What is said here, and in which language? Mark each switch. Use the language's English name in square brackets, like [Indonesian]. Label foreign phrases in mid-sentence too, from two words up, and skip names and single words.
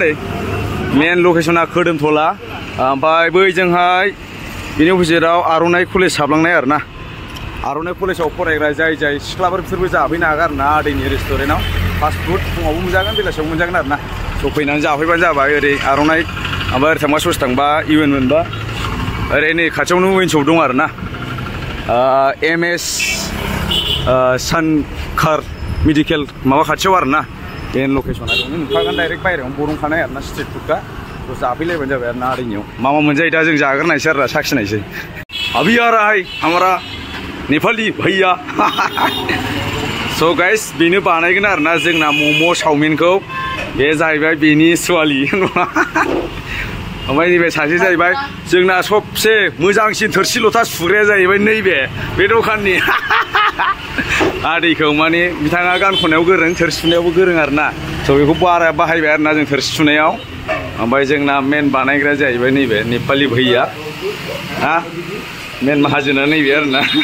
[Bodo] ओरै मेन लकेसना खोदोमथला ओमफ्राय बैजोंहाय बिनि अपोजिटआव आर'नाइ कलेज हाबलांनाय आरोना आर'नाइ कलेजाव फरायग्रा जाय सिख्लाफोर बिसोरबो जाफैनो हागोन आरोना आदैनि रेस्टुरेन्टआव [English] fast food [Bodo] फुङावबो मोनजागोन बेलासियावबो मोनजागोन आरोना स' फैनानै जाफैबानो जाबाय ओरै आर'नाइ ओमफ्राय ओरै थांबा ससे थांबा UN मोनबा ओरै नै खाथियावनो [English] wine shop [Bodo] दं आरोना MS सानखार मेडिकेल माबा खाथियाव आरोना मेन लकेसना बेयावनो नुखागोन डाइरेक्ट बायरायावनो बरनखानाय आरोना स्ट्रिट फुडखा थ' जाफैलायबानो जाबाय आरोना आदैनियाव मा मोनजायो दा जों जाग्रोनायसै आरोना साखिनायसै [Hindi] अभी आ रहा है हमारा नेपाली भैया [Bodo] स' गाइस बेनो बानायगोन आरोना जोंना मम' चावमिनखौ बे जाहैबाय बेनि सुवालि ओमफ्राय नैबे सासे जाहैबाय जोंना सबसे मोजांसिन थोरसि लथा सुग्राया जाहैबाय नैबे बे दखाननि आदैखौ माने बिथाङा गान खननायाव गोरों थोरसि सुनायावबो गोरों आरोना स' बेखौ बारा बाहायबाय आरोना जों थोरसि सुनायाव ओमफ्राय जोंना मेन बानायग्राया जाहैबाय नैबे नेपालि भैया हा मेन माहाजोना नैबे आरोना